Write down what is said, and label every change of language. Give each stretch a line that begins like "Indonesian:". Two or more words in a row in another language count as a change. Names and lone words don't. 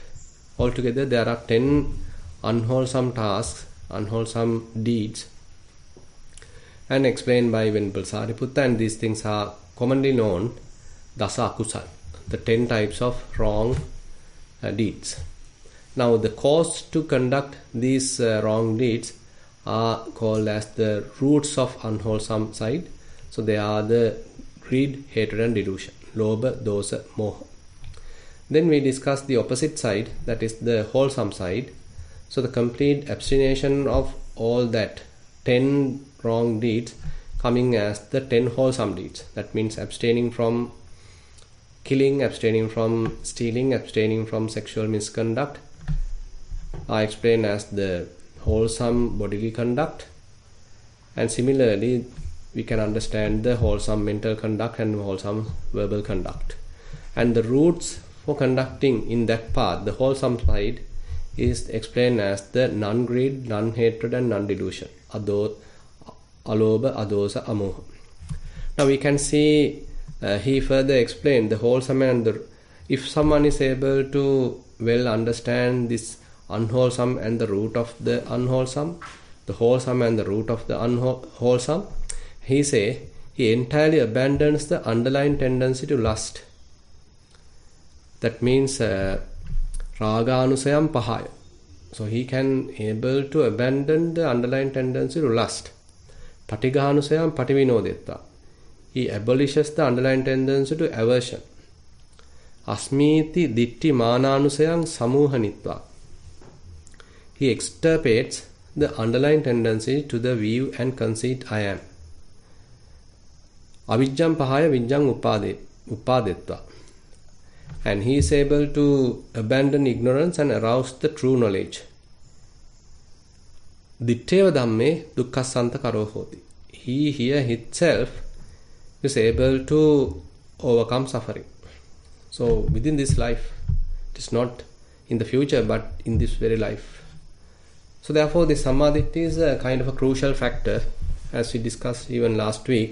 English: Altogether there are 10 unwholesome tasks, unwholesome deeds, and explained by Venerable Sariputta, and these things are commonly known
Pali: Dasa Akusal,
English: the 10 types of wrong deeds. Now the cause to conduct these wrong deeds are called as the roots of unwholesome side. So they are the greed, hatred, and delusion,
Pali: lobha, dosa, moha.
English: Then we discuss the opposite side, that is the wholesome side. So the complete abstination of all that 10 wrong deeds coming as the 10 wholesome deeds. That means abstaining from killing, abstaining from stealing, abstaining from sexual misconduct are explained as the wholesome bodily conduct. And similarly, we can understand the wholesome mental conduct and wholesome verbal conduct. And the roots for conducting in that path, the wholesome side, is explained as the non-greed, non-hatred, and non-delusion.
Pali: Alobha, adosa, amoha.
English: Now we can see he further explained the wholesome and if someone is able to well understand this unwholesome and the root of the unwholesome, the wholesome and the root of the unwholesome, he entirely abandons the underlying tendency to lust. That means
Pali: raganusayam pahaya.
English: So he can able to abandon the underlying tendency to lust.
Pali: Patigahanusayam pativinodetva.
English: He abolishes the underlying tendency to aversion.
Pali: Asmiti ditti mananusayam samuhanitva.
English: He extirpates the underlying tendency to the view and conceit I am.
Pali: Avijjam pahaya vijjam upadetva.
English: And he is able to abandon ignorance and arouse the true knowledge.
Pali: Ditteva dhamme dukkhasanta karo hoti.
English: He here himself is able to overcome suffering. So within this life, it is not in the future but in this very life. So therefore this Sammaditthi is a kind of a crucial factor, as we discussed even last week.